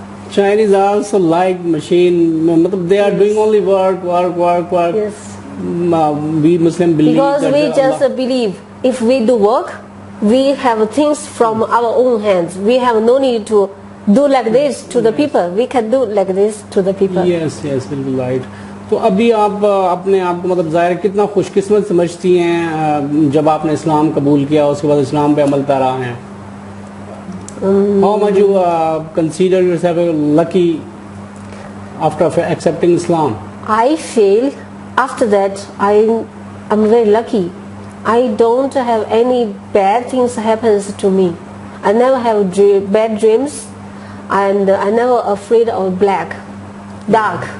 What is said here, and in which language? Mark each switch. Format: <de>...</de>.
<en>Chinese also like machine. They are doing only work. Yes. We Muslim believe because that we just believe if we do work, we have things from our own hands. We have no need to do like this to the people. We can do like this to the people. Yes,</en> <ur>بالکل</ur> <en>right.</en> <ur>تو ابھی آپ اپنے آپ کو ظاہر کتنا خوش قسمت سمجھتی ہیں جب آپ نے اسلام قبول کیا, اس کے بعد اسلام پہ عمل پیرا ہیں.</ur> <en>How much you consider yourself lucky after accepting Islam? I feel after that I'm very lucky. I don't have any bad things happens to me. I never have bad dreams, and I never afraid of dark.</en>